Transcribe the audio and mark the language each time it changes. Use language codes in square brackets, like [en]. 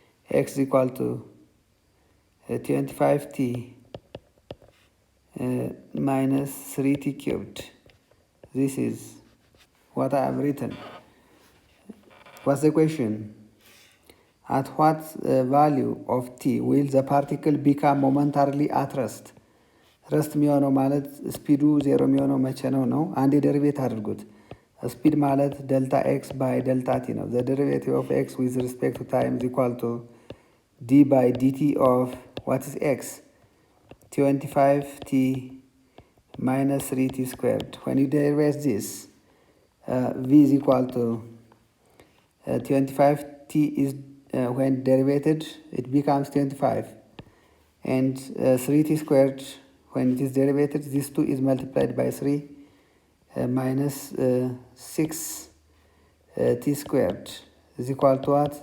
[en] X is equal to 25t minus 3t cubed. This is what I have written. What's the question? At what value of t will the particle become momentarily at rest? [am] ረስት የሚሆነው ማለት ስፒዱ 0 የሚሆነው መቼ ነው? አንድ ደሪቬት አድርጉት። ስፒድ ማለት ዴልታ ኤክስ ባይ ዴልታ ቲ ነው። [en] the derivative of x with respect to time is equal to d by dt of what is x? 25t minus 3t squared. When you derivate this, v is equal to 25t is when derivated it becomes 25, and 3t squared when it is derivated this 2 is multiplied by 3 minus 6t squared is equal to what?